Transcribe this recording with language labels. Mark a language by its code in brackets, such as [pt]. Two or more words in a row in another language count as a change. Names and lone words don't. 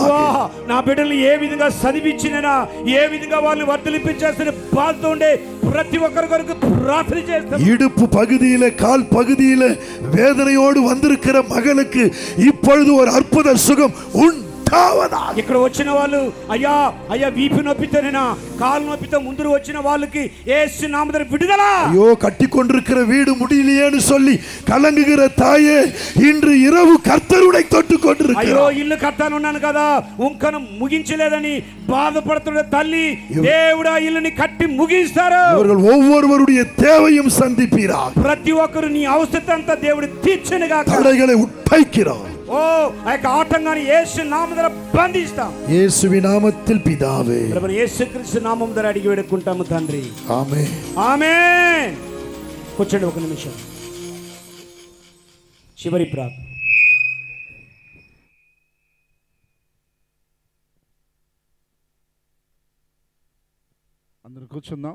[te] నా బిడ్డలు ఏ విధంగా చదివించినా, ఏ విధంగా వాళ్ళని వర్ధలింపచేస్తున్న బాధతో ఉండే ప్రతి ఒక్కరి కొరకు ప్రార్థన చేస్తాను. [ta] இடுப்பு பகுதியில, கால் பகுதியில வேதனையோடு வந்திருக்கிற மகளுக்கு இப்பொழுது ஒரு அற்புத சுகம் உண்டாவதா. [te] ఇక్కడ వచ్చిన వాళ్ళు అయ్యా అయ్యా వీపు నొప్పితేనేనా కాలు నొప్పితో ముందు వచ్చిన వాళ్ళకి యేసు నామమున విడుదల. [ta] ஐயோ கட்டிக்கொண்டிருக்கிற வீடு முடியலையேன்னு சொல்லி கலங்குகிற தாயே, இன்று இரவு கர்த்தருடைய தொட்டு [te] అయ్యో [ta] கொண்டிருக்கிறார். [te] ఇల్లు కట్టాలన్నాను కదా ఉంకను ముగించలేదని బాధపడుతున్న తల్లి దేవుడు ఆ ఇల్లుని కట్టి ముగిస్తారు. [ta] இவர்கள் ஒவ்வொருவருடைய தேவையும் சந்திப்பீரார். [te] ప్రతి ఒక్కరు నీ అవసరం అంతా దేవుడు తీర్చునుగా. [ta] தடைகளை உட்பைக்கிறார். [te] ఓ ఆ యొక్క ఆటంకాన్ని యేసు నామమున బంధిస్తాం. [ta] இயேசுவின் நாமத்தில் பிதாவே. [te] ప్రభువు యేసుక్రీస్తు నామమున ద్వారా అడిగి వేడుకుంటాము తండ్రి. ఆమేన్. ఆమేన్. కూర్చోండి ఒక నిమిషం. చివరి ప్రార్థన. అందరూ కూర్చుందాం.